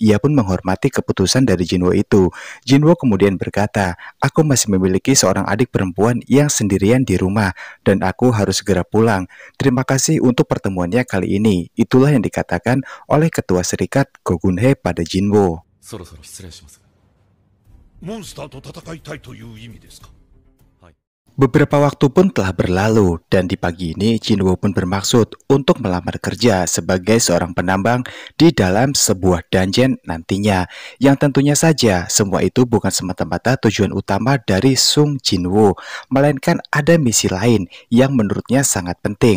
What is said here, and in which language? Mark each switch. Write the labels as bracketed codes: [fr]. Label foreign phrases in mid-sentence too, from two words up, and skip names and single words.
[id] Ia pun menghormati keputusan dari Jinwo itu. Jinwo kemudian berkata, "Aku masih memiliki seorang adik perempuan yang sendirian di rumah dan aku harus segera pulang. Terima kasih untuk pertemuannya kali ini." Itulah yang dikatakan oleh ketua serikat Go Gun-hee pada Jinwo. [ja] そろそろ失礼します。モンスターと戦いたいという意味ですか？はい。 [id] Beberapa waktu pun telah berlalu dan di pagi ini Jinwoo pun bermaksud untuk melamar kerja sebagai seorang penambang di dalam sebuah dungeon nantinya. Yang tentunya saja semua itu bukan semata-mata tujuan utama dari Sung Jinwoo, melainkan ada misi lain yang menurutnya sangat penting.